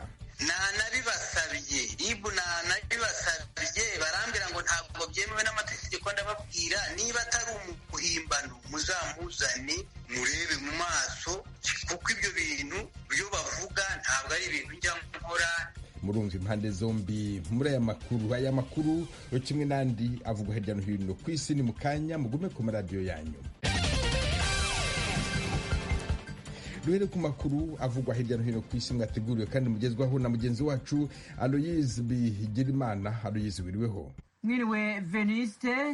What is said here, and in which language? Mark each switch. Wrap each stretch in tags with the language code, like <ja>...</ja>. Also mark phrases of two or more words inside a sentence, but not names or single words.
<rw>Nabibasabye RIB nabibasabye barambira ngo ntabwo byemewe n'amategeko, ndababwira niba atari umuhimbano muzamuzane murebe mu maso, kuko ibyo bintu byo bavuga ntabwo ari ibintu njya nkora. Murumva impande zombi muri aya makuru kimwe n'andi avugwa hirya no hino ku isi. Ni mu kanya, mugume ku maradiyo yanyu. Duhere ku makuru avugwa hirya no hino ku isi mwateguriwe kandi mugezwaho na mugenzi wacu Aloyize Bigirimana. Aloyize, wiriweho? Mwiriwe Veniste.</rw>